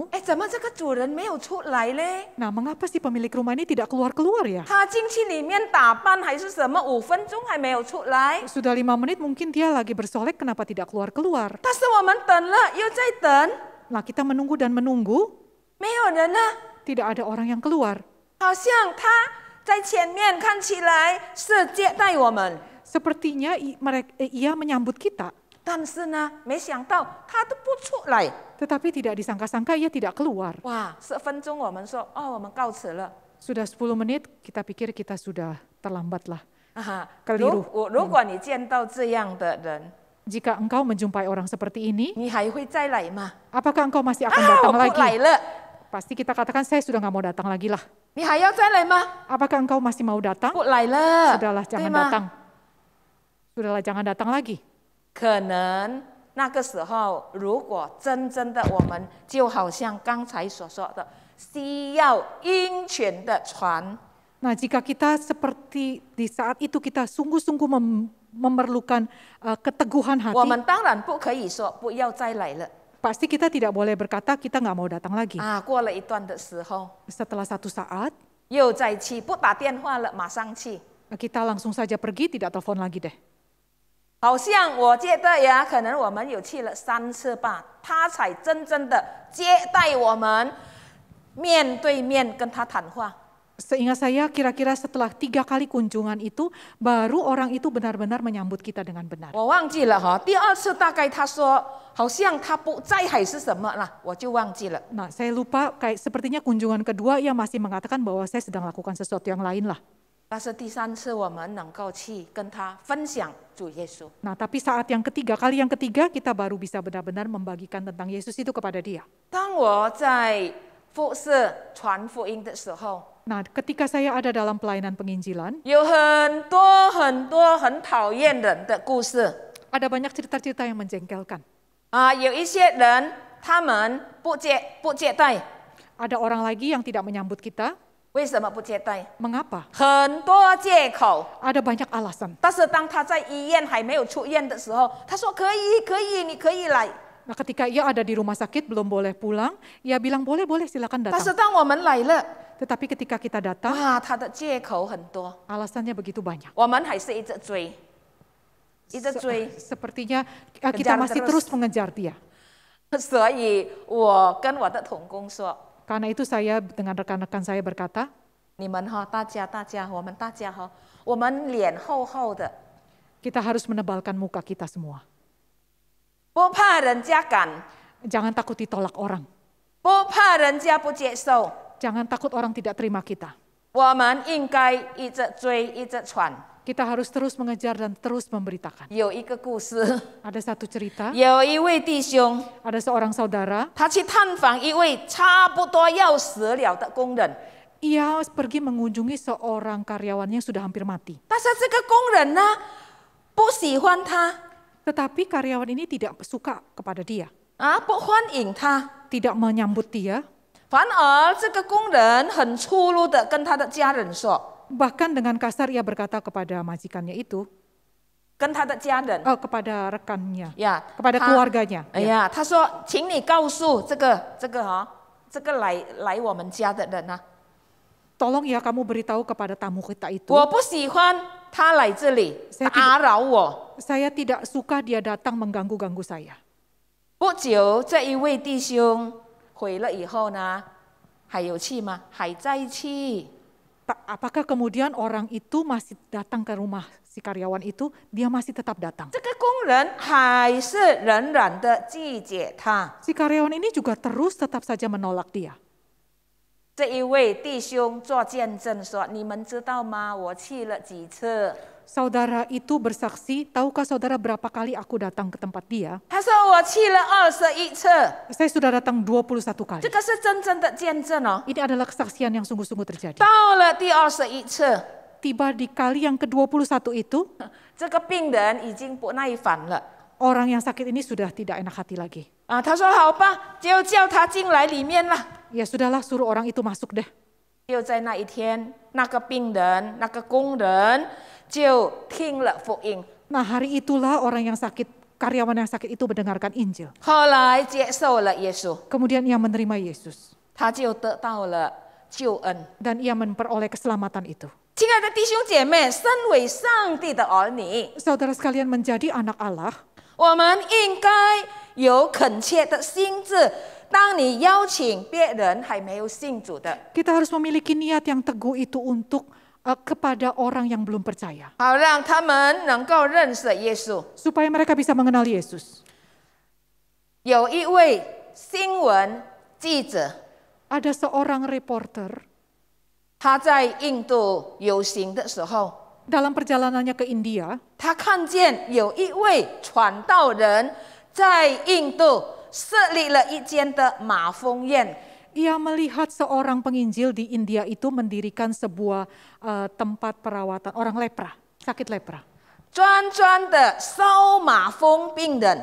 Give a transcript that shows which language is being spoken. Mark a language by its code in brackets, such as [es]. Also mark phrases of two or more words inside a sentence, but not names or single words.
[zh] 哎，怎么这个主人没有出来嘞？ [id] Nah, mengapa si pemilik rumah ini tidak keluar-keluar ya? [zh] 他进去里面打扮还是什么？5分钟还没有出来。 [id] Sudah 5 menit mungkin dia lagi bersolek, kenapa tidak keluar-keluar? [zh] 但是我们等了，又在等， [id] Nah, kita menunggu dan menunggu, [zh] 没有人啊， [id] tidak ada orang yang keluar. [zh] 好像他在前面看起来是接待我们， [id] Sepertinya ia menyambut kita, [zh] 但是呢，没想到他都不出来。 [id] tetapi tidak disangka-sangka ia tidak keluar. [zh] 哇，10分钟我们说哦，我们告辞了。 [id] Sudah 10 menit, kita pikir kita sudah terlambat lah. [zh] 啊哈， [id] Keliru. [zh] 如果你见到这样的人， [id] Jika engkau menjumpai orang seperti ini, [zh] 你还会再来吗？ [id] apakah engkau masih akan [zh] 啊，我 [id] datang [zh] 不来 [id] lagi? [zh] 了， [id] Pasti kita katakan, saya sudah nggak mau datang lagi lah. [zh] 你还要再来吗？ [id] Apakah engkau masih mau datang? [zh] 不来了， [id] Sudahlah, [zh] 对 [id] jangan [zh] 吗？ [id] datang. Sudahlah, jangan datang lagi. [zh] 可能那个时候，如果真正的我们就好像刚才所说的，需要鹰犬的传， [id] Nah, jika kita seperti di saat itu kita sungguh-sungguh memerlukan keteguhan [zh] 我 [id] hati, [zh] 们当然不可以说不要再来了。 [id] pasti kita tidak boleh berkata kita nggak mau datang lagi. [zh] 啊，过了一段的时候， [id] Setelah satu saat, [zh] 又再去，不打电话了，马上去。 [id] kita langsung saja pergi, tidak telepon lagi deh. [zh] 好像我觉得呀，可能我们有去了3次吧，他才真正的接待我们，面对面跟他谈话。 [id] Seingat saya kira-kira setelah 3 kali kunjungan itu, baru orang itu benar-benar menyambut kita dengan benar. [zh] 我忘记了哈，第2次大概他说好像他不在还是什么啦，我就忘记了。 [id] Nah, saya lupa, kayak sepertinya kunjungan kedua ia masih mengatakan bahwa saya sedang lakukan sesuatu yang lain lah. [zh] 但是第3次我们能够去跟他分享主耶稣。 [id] Nah, tapi saat kali yang ketiga kita baru bisa benar-benar membagikan tentang Yesus itu kepada dia. [zh] 当我在服侍传福音的时候， [id] Nah, ketika saya ada dalam pelayanan penginjilan, [zh] 有很多很讨厌人的故事 [id] ada banyak cerita-cerita yang menjengkelkan. [zh] 啊，有一些人他们不接待， [id] Ada orang lagi yang tidak menyambut kita. [zh] 为什么不接待？ [id] Mengapa? [zh] 很多借口。 [id] Ada banyak alasan. [zh] 但是当他在医院还没有出院的时候，他说可以，你可以来。 [id] Nah, ketika ia ada di rumah sakit belum boleh pulang, ia bilang boleh silakan [zh] 但是 [id] datang. [zh] 当我们来了， [id] Tetapi ketika kita datang, [zh] 哇，他的借口很多， [id] alasannya begitu banyak. [zh] 我们还是一直追，一直追。 [id] Sepertinya kita masih terus mengejar dia. [zh] 所以我跟我的同工说， [id] Karena itu saya dengan rekan-rekan saya berkata, [zh] 你们哈，大家，我们大家哈，我们脸厚厚的， [id] kita harus menebalkan muka kita semua. [zh] 不怕人家赶， [id] Jangan takut ditolak orang. [zh] 不怕人家不接受， [id] Jangan takut orang tidak terima kita. [zh] 我们应该一直追，一直传。 [id] Kita harus terus mengejar dan terus memberitakan. [zh] 有一个故事， [id] Ada satu cerita, [zh] 有一位弟兄， [id] ada seorang saudara, [zh] 他去探访一位差不多要死了的工人， [id] ia pergi mengunjungi seorang karyawan yang sudah hampir mati. [zh] 但是这个工人呢，不喜欢他 [id] Tetapi karyawan ini tidak suka kepada dia, [zh] 啊，不欢迎他， [id] tidak menyambut dia. [zh] 反而这个工人很粗鲁的跟他的家人说， [id] Bahkan dengan kasar ia berkata kepada majikannya itu, [zh] 跟他的家人 [id] kepada rekannya, [zh] 呀， [id] kepada [zh] 他 [id] keluarganya. [zh] 哎呀，他说，请你告诉这个来我们家的人啊， [id] Tolong ya kamu beritahu kepada tamu kita itu. [zh] 我不喜欢他来这里 [id] Saya [zh] 打扰我。 [id] Saya tidak suka dia datang mengganggu-ganggu saya. [zh] 不久，这一位弟兄回了以后呢，还有去吗？还在去。 [id] Apakah kemudian orang itu masih datang ke rumah si karyawan itu? Dia masih tetap datang. [zh] 这个工人还是仍然的拒绝他。 [id] Si karyawan ini juga terus tetap saja menolak dia. [zh] 这一位弟兄做见证说：“你们知道吗？我去了几次， [id] Saudara itu bersaksi, tahukah saudara berapa kali aku datang ke tempat dia? [zh] 他说我去了21次， [id] Saya sudah datang 21 kali. [zh] 这个是真正的见证哦。 [id] Ini adalah kesaksian yang sungguh-sungguh terjadi. [zh] 到了第21次， [id] Tiba di kali yang ke-21 itu, [zh] 这个病人已经不耐烦了。 [id] orang yang sakit ini sudah tidak enak hati lagi. [zh] 他说好吧，就叫他进来里面了。 [id] Ya sudahlah, suruh orang itu masuk deh. [zh] 就在那一天，那个病人、那个工人就听了福音， [id] Nah, hari itulah orang yang sakit, karyawan yang sakit itu mendengarkan Injil. [zh] 后来接受了耶稣， [id] Kemudian ia menerima Yesus [zh] 他就得到了救恩。 [id] dan ia memperoleh keselamatan itu. [zh] 亲爱的弟兄姐妹，身为上帝的儿女， [id] Saudara sekalian, menjadi anak Allah, [zh] 我们应该有恳切的心志。当你邀请别人还没有信主的， [id] kita harus memiliki niat yang teguh itu untuk kepada orang yang belum percaya. [zh] 好让他们能够认识耶稣。 [id] Supaya mereka bisa mengenal Yesus. [zh] 有一位新闻记者， [id] Ada seorang reporter [zh] 他在印度游行的时候， [id] dalam perjalanannya ke India, [zh] 他看见有一位传道人在印度设立了一间的马蜂院。 [id] ia melihat seorang penginjil di India itu mendirikan sebuah tempat perawatan orang lepra, sakit lepra. [zh] 专的收马蜂病人，